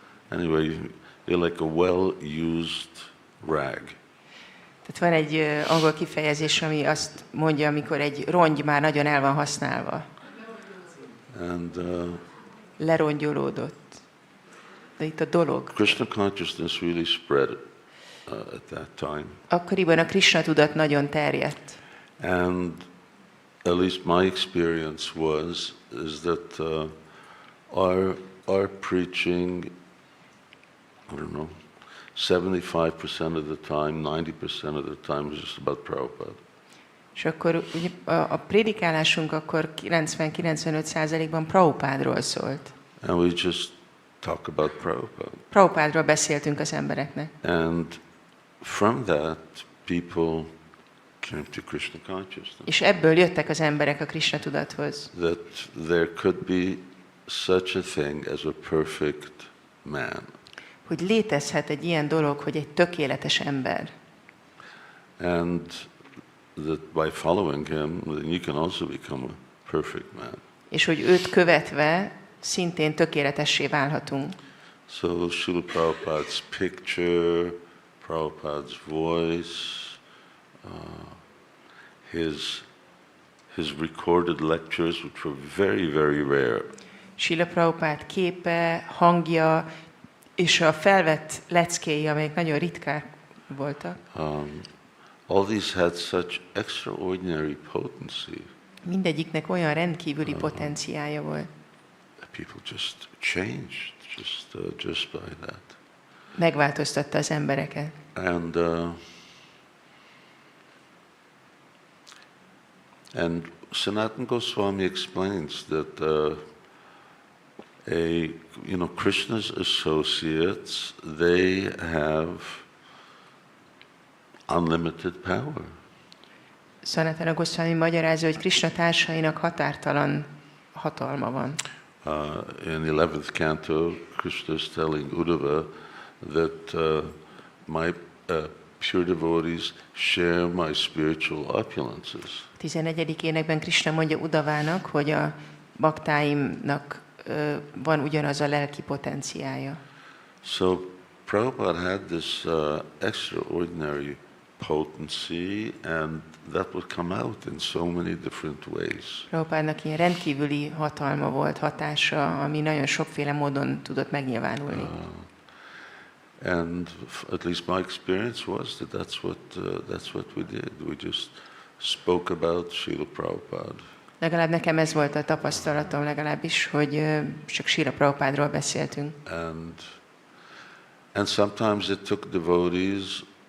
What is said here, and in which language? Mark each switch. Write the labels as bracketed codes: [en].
[en] Anyway, you're like a well-used rag. [hu] tehát van egy angol kifejezés, ami azt mondja, amikor egy rongy már nagyon el van használva. [en] And [hu] Lerongyolódott. De itt a dolog. [en] Krishna consciousness really spread at that time. [hu] Akkoriban a Krishna tudat nagyon terjedt. [en] And at least my experience is that our preaching, I don't know, 75% of the time, 90% of the time was just about Prabhupada. [hu] És akkor ugye, a prédikálásunk akkor 90-95%-ban Prabhupádról szólt. [en] And we just talk about Prabhupada. [hu] Prabhupádról beszéltünk az embereknek. [en] And from that, people came to Krishna consciousness. [hu] És ebből jöttek az emberek a Krishna tudathoz. [en] That there could be such a thing as a perfect man. [hu] Hogy létezhet egy ilyen dolog, hogy egy tökéletes ember. [en] And that by following him, then you can also become a perfect man. [hu] És hogy őt követve szintén tökéletessé válhatunk. [en] So Srila Prabhupada's picture, Prabhupada's voice, his recorded lectures, which were very, very rare. [hu] Srila Prabhupád képe, hangja és a felvett leckéi, amelyek nagyon ritkák voltak. [en] All these had such extraordinary potency. [hu] Mindegyiknek olyan rendkívüli potenciája volt. [en] People just changed just by that. [hu] Megváltoztatta az embereket. [en] And Sanatana Goswami explains that Krishna's associates, they have unlimited power. [hu] Sanatana Goswami magyarázza, hogy Krishna társainak határtalan hatalma van. [en] In the 11th canto, Krishna is telling Uddhava that my pure devotees share my spiritual opulences. [hu] 11. énekben Krishna mondja Uddhavának, hogy a baktáimnak van ugyanaz a lelki potenciája. [en] So Prabhupada had this extraordinary potency, and that would come out in so many different ways. [hu] Prabhupádnak ilyen rendkívüli hatalma volt, hatása, ami nagyon sokféle módon tudott megnyilvánulni. [en] And at least my experience was that that's what we did. We just spoke about Srila Prabhupada. [hu] Legalább nekem ez volt a tapasztalatom legalábbis, hogy csak Srila Prabhupádról beszéltünk. [en] And sometimes it took devotees